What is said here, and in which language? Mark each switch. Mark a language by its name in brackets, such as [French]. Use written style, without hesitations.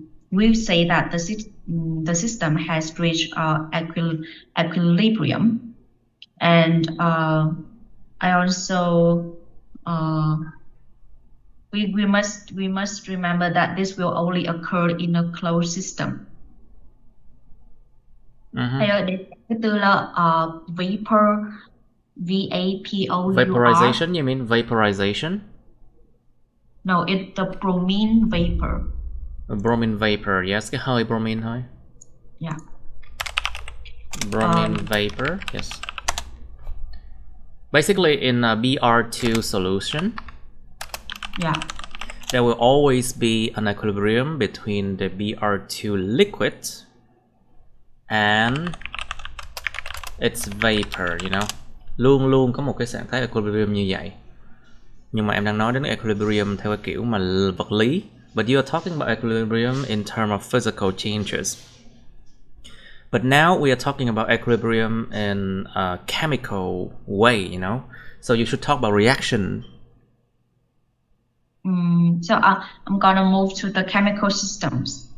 [English] We say that the system has reached equilibrium. And I also we must remember that this will only occur in a closed system. [Vietnamese] Thầy ơi, đến thứ tư là vapor, VAPOUR. [English] Vaporization, you mean vaporization? No, it's the bromine vapor. Bromine vapor, yes, [Vietnamese] cái hơi bromine thôi. [English] Yeah. Bromine vapor, yes. Basically, in a Br2 solution, yeah, there will always be an equilibrium between the Br2 liquid and its vapor, you know. [Vietnamese] Luôn luôn có một cái trạng thái equilibrium như vậy. Nhưng mà em đang nói đến equilibrium theo cái kiểu mà vật lý. [English] But you are talking about equilibrium in terms of physical changes. But now we are talking about equilibrium in a chemical way, you know. So you should talk about reaction. So I'm gonna move to the chemical systems.